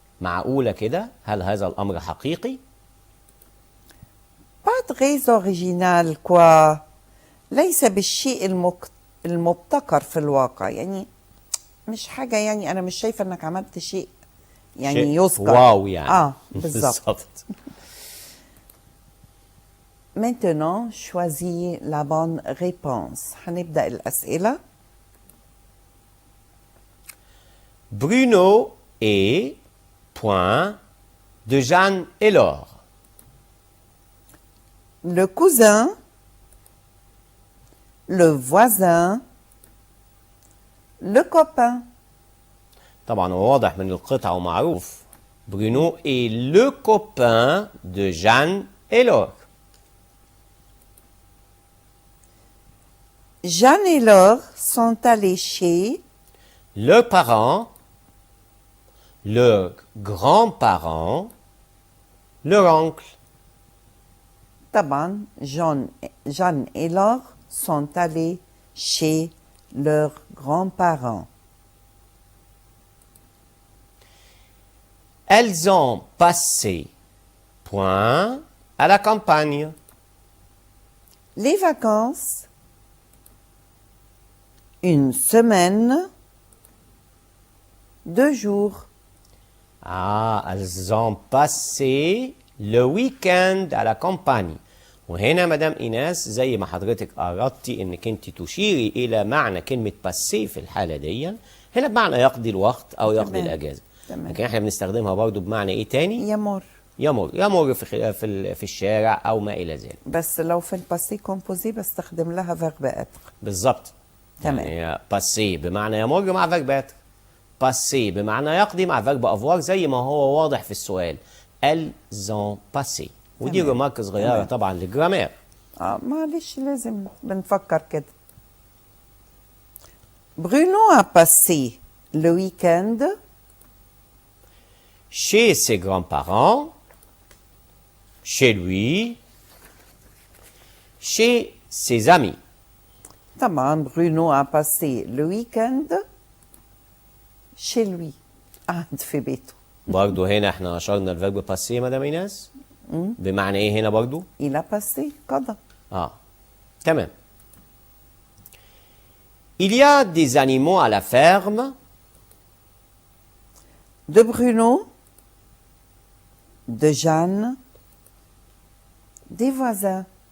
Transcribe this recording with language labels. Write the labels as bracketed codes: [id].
[ar] معقولة كده؟ هل هذا الأمر حقيقي؟ [fr] pas très original quoi. [ar] ليس بالشيء المبتكر في الواقع، يعني مش حاجة، يعني أنا مش شايفة إنك عملت شيء يعني شيء يذكر. واو يعني. بالظبط. [fr] Maintenant, choisis la bonne réponse. [ar] هنبدأ الأسئلة. [fr] Bruno est point de Jeanne et Laure. Le cousin, le voisin, le copain. [ar] طبعا هو واضح من القطعة ومعروف. [fr] Bruno est le copain de Jeanne et Laure. Jeanne et Laure sont allés chez Leurs parents, leurs grands-parents, leur oncle. طبعا Jeanne et Laure sont allés chez leurs grands-parents. Elles ont passé point à la campagne. Les vacances, une semaine, 2 jours. elles ont passé le week-end à la campagne. [ar] وهنا مدام إيناس زي ما حضرتك أردتي إنك أنت تشيري إلى معنى كلمة باسي في الحالة دي، هنا بمعنى يقضي الوقت أو يقضي الأجازة. لكن احنا بنستخدمها برضو بمعنى إيه تاني؟ يمر. يمر في الشارع أو ما إلى ذلك. بس لو في الباسي كومبوزي بستخدم لها فيرب اتر. بالظبط. تمام. يعني باسي بمعنى يمر مع فيرب اتر. باسي بمعنى يقضي مع فيرب افوار زي ما هو واضح في السؤال. [fr] elles ont passé. [ar] ودي تمام. رمارك صغيرة تمام. طبعا للجرامير. معلش لازم بنفكر كده. [fr] Bruno a passé le week-end Chez ses grands-parents, chez lui, chez ses amis. طبعا Bruno a passé le week-end chez lui. [ar] قعد في بيته. برضو هنا احنا أشرنا الفيرب باسي مدام إيناس. بمعنى إيه هنا برضو؟ [fr] Il a passé قضى. [ar] تمام. [fr] Il y a des animaux à la ferme. De Bruno, de Jeanne, des voisins.